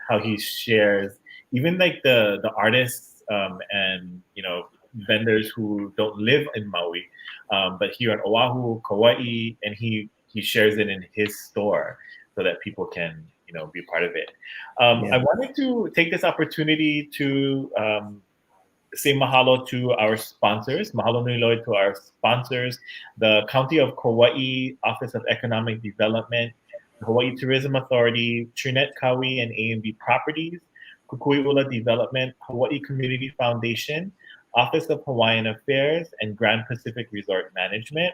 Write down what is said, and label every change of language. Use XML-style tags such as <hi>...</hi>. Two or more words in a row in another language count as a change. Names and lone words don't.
<en>How he shares even like the artists and vendors who don't live in Maui, but here on Oahu, Kauaʻi, and he shares it in his store so that people can be part of it. I wanted to take this opportunity to say mahalo to our sponsors.</en> <haw>Mahalo nui loa</haw> <en>to our sponsors, the County of Kauaʻi Office of Economic Development, the Hawaii Tourism Authority, Trinette Kauai and A&B Properties, Kukui'ula Development, Hawaii Community Foundation, Office of Hawaiian Affairs, and Grand Pacific Resort Management.</en>